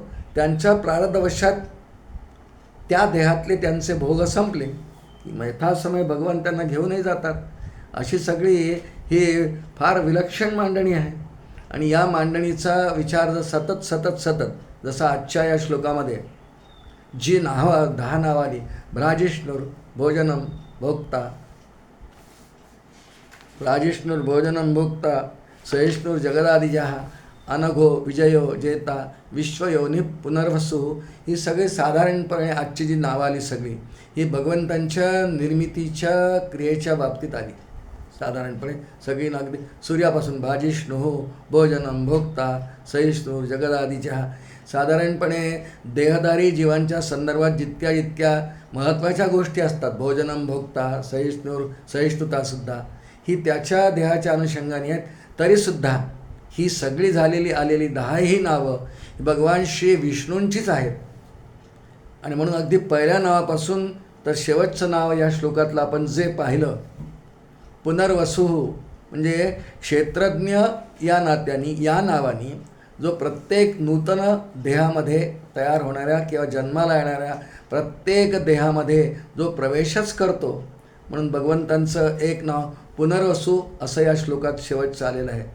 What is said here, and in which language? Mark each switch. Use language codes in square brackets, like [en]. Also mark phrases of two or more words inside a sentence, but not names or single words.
[mr] त्यांच्या प्रारब्धवशात त्या देहातले त्यांचे भोग संपले की यथासमय भगवान त्यांना घेऊनही जातात. अशी सगळी ही फार विलक्षण मांडणी आहे. आणि या मांडणीचा विचार जर सतत जसं आजच्या या श्लोकामध्ये जी 10 नावाली [sa] भ्राजिष्णुर भोजनम भोक्ता, भ्राजिष्णुर भोजनम भोक्ता सहिष्णुर जगदादिजः अनघो विजयो जेता विश्वयोनी पुनर्वसू, [mr] ही सगळी साधारणपणे आजची जी नावं आली सगळी ही भगवंतांच्या निर्मितीच्या क्रियेच्या बाबतीत आली. साधारणपणे सगळी अगदी सूर्यापासून [sa] भाजिष्णु भोजनम भोक्ता सहिष्णु जगदादिच्या, [mr] साधारणपणे देहधारी जीवांच्या संदर्भात जितक्या महत्त्वाच्या गोष्टी असतात, [sa] भोजनम भोक्ता [mr] सहिष्णुतासुद्धा ही त्याच्या देहाच्या अनुषंगाने आहेत. तरीसुद्धा ही सगळी आलेली 10ही नावं भगवान श्री विष्णूंचीच आहेत. आणि म्हणून अगदी पहिल्या नावापासून तर शेवटचं नाव या श्लोकातलं आपण जे पाहिलं, पुनर्वसू, म्हणजे क्षेत्रज्ञ या नात्याने, या नावाने जो प्रत्येक नूतन देहामध्ये तयार होणाऱ्या किंवा जन्माला येणाऱ्या प्रत्येक देहामध्ये जो प्रवेशच करतो, म्हणून भगवंतांचं एक नाव पुनर्वसू असं या श्लोकात शेवटचं आलेलं आहे.